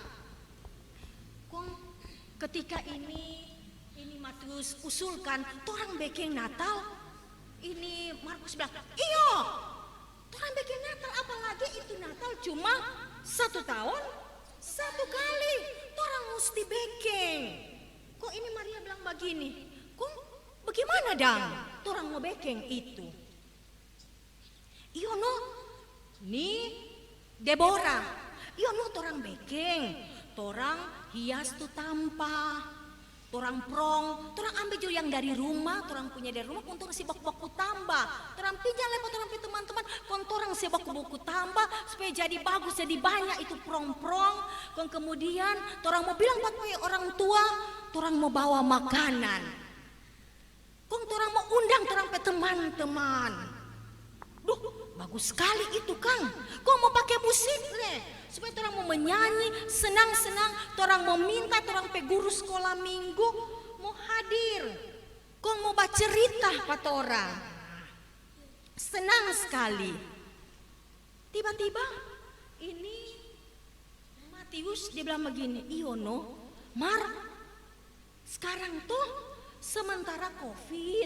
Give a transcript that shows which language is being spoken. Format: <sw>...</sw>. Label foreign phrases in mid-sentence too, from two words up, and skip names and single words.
<xmm>Ketika ini Matius usulkan, torang bekeng Natal. Ini Markus bilang, iyo, torang bekeng Natal. Apalagi itu Natal cuma 1 tahun 1 kali. Torang mesti bekeng. Kok ini Maria bilang begini? Bagaimana dang? Torang mau bekeng itu. Iyo no, ni Deborah. Iyo no, torang bekeng. Torang hias tu tampa. Torang prong. Torang ambil juga yang dari rumah. Torang punya dari rumah. Untuk si baku-baku tambah. Torang pinjam lepas torang pi teman-teman. Kon torang si baku-baku tambah supaya jadi bagus, jadi banyak itu prong-prong. Kon kemudian torang mau bilang buat orang tua, torang mau bawa makanan. Kong torang mau undang torang pe teman-teman. Duh, bagus sekali itu Kang. Kong mau pakai musik le, supaya torang mau menyanyi, senang-senang. Torang mau minta torang pe guru sekolah minggu mau hadir. Kong mau baca cerita pa torang. Senang sekali. Tiba-tiba ini Matius dia bilang begini, Iono, Mar, sekarang tuh sementara COVID.</xmm>